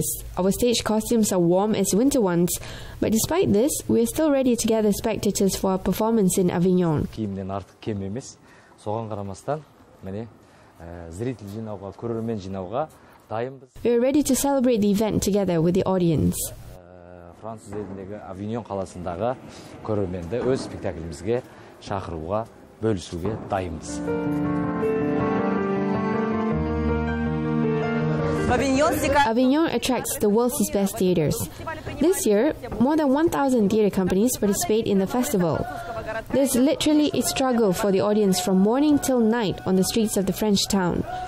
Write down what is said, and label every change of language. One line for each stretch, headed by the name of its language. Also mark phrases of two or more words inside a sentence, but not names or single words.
English: Our stage costumes are warm as winter ones, but despite this, we are still ready to gather spectators for our performance in Avignon. We are ready to celebrate the event together with the audience.
Turkish: Fransız elindeki
Kazakh: Avignon қаласындағы көрерменді өз спектаклімізге шақыруға, бөлісуге дайынбыз.
English: Avignon attracts the world's best theaters. This year, more than 1,000 theater companies participate in the festival. There's literally a struggle for the audience from morning till night on the streets of the French town.